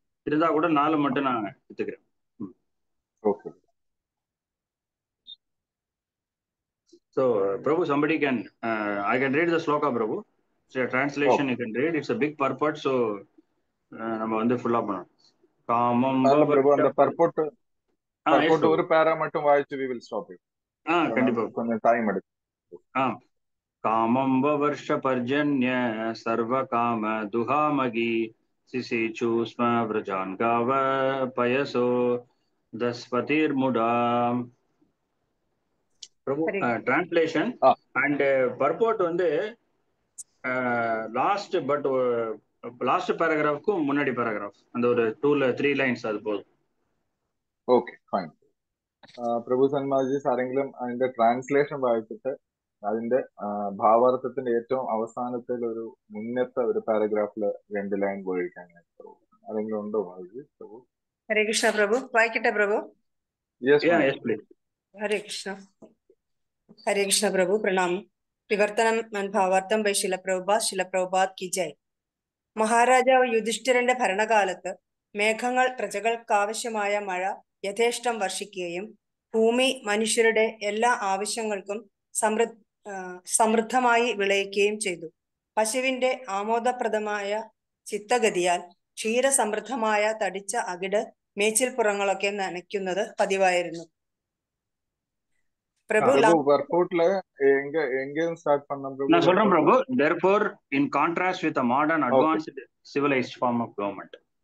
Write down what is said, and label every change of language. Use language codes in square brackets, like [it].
[ta] இருந்தா கூட 4 மட்டும் நான் எடுத்துக்கிறேன். [en] Okay. So, Prabhu, somebody can, I can read the sloka, Prabhu. So, translation Okay. you can read. It's a big purport, so [ta] நம்ம வந்து ஃபுல்லா பண்ணணும். காமம் [ml] അല്ല പ്രഭു [ta] பவர்ட்ட அந்த பர்போட் எஸ் பிரபு. ஒரு பேரா மட்டும் வாய்ச்சு [en] we will stop it. [ta] கண்டிப்பா. கொஞ்சம் டைம் எடுக்கும். [sa] காமம் வர்ஷ பர்ஜன்ய சர்வ காம துஹாமகி சிசிச்சு ஸ்ம விரஜான் காவ பயசோ தஸ்பதிர் முடா. [ta] பிரபு டிரான்ஸ்லேஷன் அண்ட் பர்போட் வந்து லாஸ்ட் பேராகிராஃப்க்கும் முன்னாடி பேராகிராஃப் அந்த ஒரு 2-3 [ml] ലൈൻസ് അത് [ta] போதும். [en] Okay fine. [ml] പ്രഭു സന്മാജീസ് ആരെങ്കിലും അതിന്റെ ട്രാൻസ്ലേഷൻ വായിച്ചിട്ട് അതിന്റെ ഭാവാർത്ഥത്തിന്റെ ഏറ്റവും അവസാനത്തിൽ ഒരു മുന്നത്തെ ഒരു പാരഗ്രാഫില് 2 ലൈൻ ഉപയോഗിക്കാനായിട്ട് ആരെങ്കിലും ഉണ്ടോ മാജി പ്രഭു? ഹരേ കൃഷ്ണ പ്രഭു, വായിക്കട്ടെ പ്രഭു? [en] Yes please. [ml] ഹരേ കൃഷ്ണ. ഹരേ കൃഷ്ണ പ്രഭു, പ്രണാമം. വിവർത്തനം ഭാവാർത്ഥം ബൈ ശിലപ്രഭുപാദ് കി ജയ്. മഹാരാജാവ് യുധിഷ്ഠിരന്റെ ഭരണകാലത്ത് മേഘങ്ങൾ പ്രജകൾക്കാവശ്യമായ മഴ യഥേഷ്ടം വർഷിക്കുകയും ഭൂമി മനുഷ്യരുടെ എല്ലാ ആവശ്യങ്ങൾക്കും സമൃദ്ധമായി വിളയിക്കുകയും ചെയ്തു. പശുവിന്റെ ആമോദപ്രദമായ ചിത്തഗതിയാൽ ക്ഷീരസമൃദ്ധമായ തടിച്ച അകിട് മേച്ചിൽപ്പുറങ്ങളൊക്കെ നനയ്ക്കുന്നത് പതിവായിരുന്നു. [ta] பிரபு வர்போட்ல எங்க ஸ்டார்ட் பண்ணோம் பிரபு? நான் சொல்றேன் பிரபு. [en] therefore in contrast with a modern advanced civilized form of government.